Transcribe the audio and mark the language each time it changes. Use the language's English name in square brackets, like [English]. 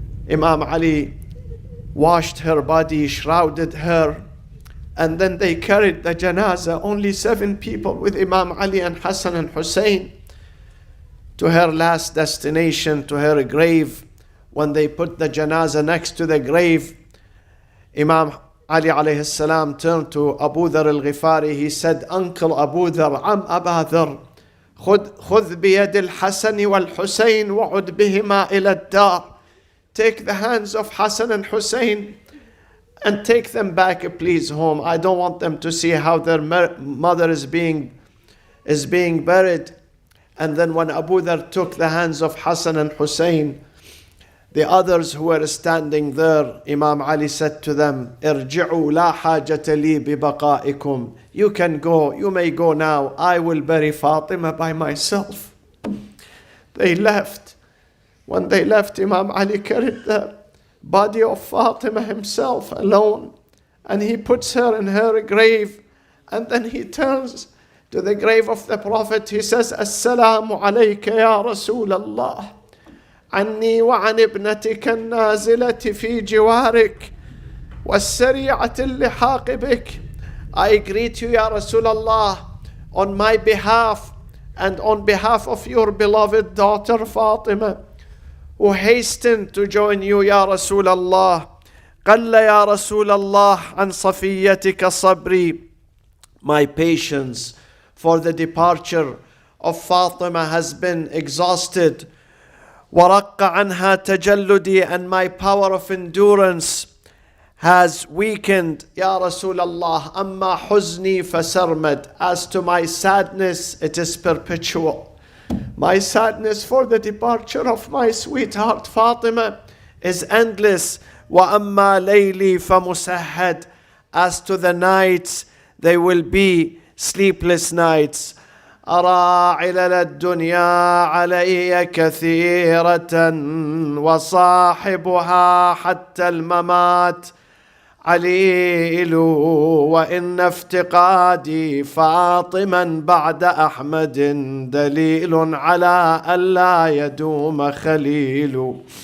[English] Imam Ali washed her body, shrouded her, and then they carried the janazah, only 7 people with Imam Ali and Hassan and Hussein, to her last destination, to her grave. When they put the janazah next to the grave, Imam Ali alayhi salam turned to Abu Dhar al-Ghifari. He said, Uncle [Arabic] Abu Dhar, Aba Dhar, خذ بيد الحسن والحسين وعد بهما إلى الدار. [English] Take the hands of Hassan and Hussein and take them back, please, home. I don't want them to see how their mother is being buried. And then when Abu Dhar took the hands of Hassan and Hussein, the others who were standing there, Imam Ali said to them, [Arabic] ارجعوا لا حاجة لي ببقائكم. [English] You can go, you may go now. I will bury Fatima by myself. They left. When they left, Imam Ali carried the body of Fatima himself alone, and he puts her in her grave, and then he turns to the grave of the Prophet. [Arabic] He says, Assalamu alayka ya Rasul Allah. عني وعن ابنتك النازلة في جوارك والسريعة اللحاق بك. [English] I greet you, Ya Rasulullah, on my behalf and on behalf of your beloved daughter Fatima, who hastened to join you, Ya Rasulullah. [Arabic] قل يا رسول الله عن صفيتك صبري. [English] My patience for the departure of Fatima has been exhausted. [Arabic] وَرَقَّ عَنْهَا تَجَلُّدِي, [English] and my power of endurance has weakened. [Arabic] Ya Rasulullah, أَمَّا حُزْنِي فَسَرْمَدْ. [English] As to my sadness, it is perpetual. My sadness for the departure of my sweetheart Fatima is endless. [Arabic] وَأَمَّا لَيْلِي فَمُسَهَّدْ. [English] As to the nights, they will be sleepless nights. [Arabic] أرى علل الدنيا علي كثيرة وصاحبها حتى الممات عليل وإن افتقادي فاطما بعد أحمد دليل على ألا يدوم خليل.